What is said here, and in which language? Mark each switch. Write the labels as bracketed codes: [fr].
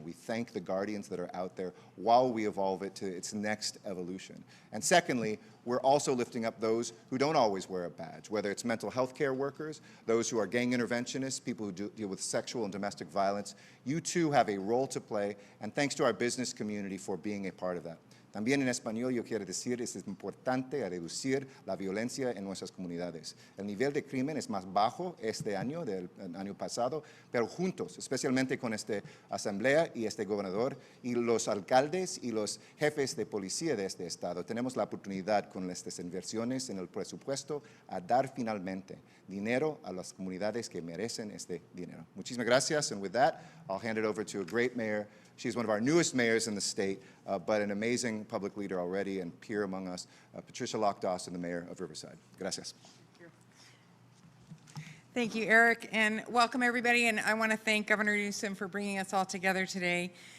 [en] We thank the guardians that are out there while we evolve it to its next evolution. And secondly, we're also lifting up those who don't always wear a badge, whether it's mental health care workers, those who are gang interventionists, people who deal with sexual and domestic violence. You too have a role to play, and thanks to our business community for being a part of that. [es] También en español yo quiero decir es importante reducir la violencia en nuestras comunidades. El nivel de crimen es más bajo este año del año pasado, pero juntos, especialmente con esta asamblea y este gobernador y los alcaldes y los jefes de policía de este estado, tenemos la oportunidad con estas inversiones en el presupuesto a dar finalmente dinero a las comunidades que merecen este dinero. Muchísimas gracias, [en] and with that, I'll hand it over to a great mayor. She's one of our newest mayors in the state, but an amazing public leader already and peer among us, Patricia Lock-Dawson, the mayor of Riverside. [es] Gracias. [en] Thank you, Eric, and welcome everybody. And I want to thank Governor Newsom for bringing us all together today.